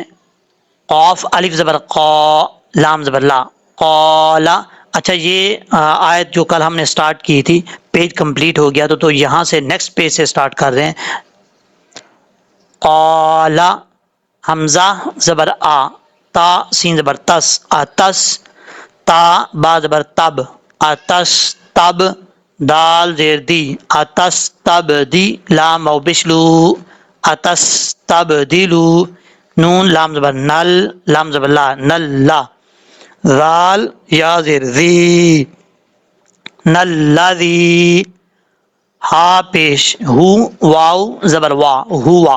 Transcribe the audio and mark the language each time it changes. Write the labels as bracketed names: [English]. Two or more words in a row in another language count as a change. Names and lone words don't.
[Urdu] قاف الف زبر قا، لام زبر لا، قالا۔ اچھا، یہ آیت جو کل ہم نے سٹارٹ کی تھی، [English] page complete [Urdu] ہو گیا تو یہاں سے [English] next page [Urdu] سے سٹارٹ کر رہے ہیں۔ قالا، حمزہ زبر آ، تا سین زبر تس، اتس، تا با زبر تب، اتس تب، دال زیر دی، اتس تب دی، لام او بشلو، اتس تب دلو، نون لام زبر نل، لام زبر لا، نل لا، ذال یا زیر ذی، نل لذی، ہا پیش ہو، واو زبر وا، ہوا۔